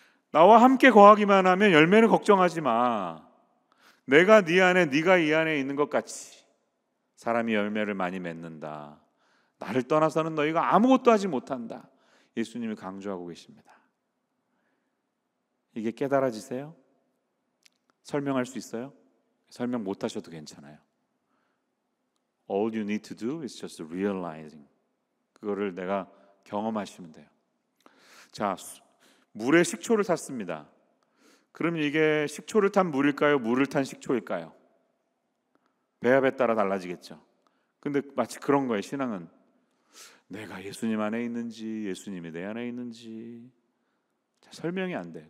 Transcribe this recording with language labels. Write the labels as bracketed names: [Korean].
[Korean] 나와 함께 거하기만 하면 열매는 걱정하지 마. 내가 네 안에, 네가 이 안에 있는 것 같이 사람이 열매를 많이 맺는다. 나를 떠나서는 너희가 아무것도 하지 못한다. 예수님이 강조하고 계십니다. 이게 깨달아지세요? 설명할 수 있어요? 설명 못 하셔도 괜찮아요. [English] All you need to do is just realizing. [Korean] 그거를 내가 경험하시면 돼요. 자, 물에 식초를 탔습니다. 그럼 이게 식초를 탄 물일까요? 물을 탄 식초일까요? 배합에 따라 달라지겠죠. 근데 마치 그런 거예요. 신앙은 내가 예수님 안에 있는지 예수님이 내 안에 있는지 설명이 안 돼.